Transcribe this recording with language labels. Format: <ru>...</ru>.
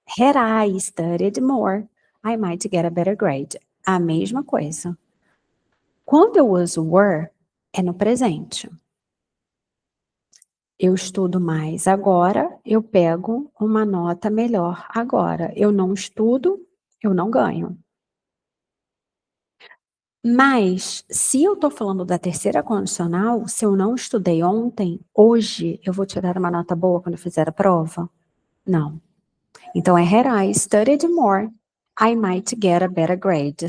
<en>Had I studied more, I might get a better grade.</en> <pt>A mesma coisa. Quando eu uso were, é no presente. Eu estudo mais agora, eu pego uma nota melhor agora. Eu não estudo, eu não ganho. Mas, se eu estou falando da terceira condicional, se eu não estudei ontem, hoje eu vou tirar uma nota boa quando eu fizer a prova? Não. Então, é</pt> <en>had I studied more, I might get a better grade.</en>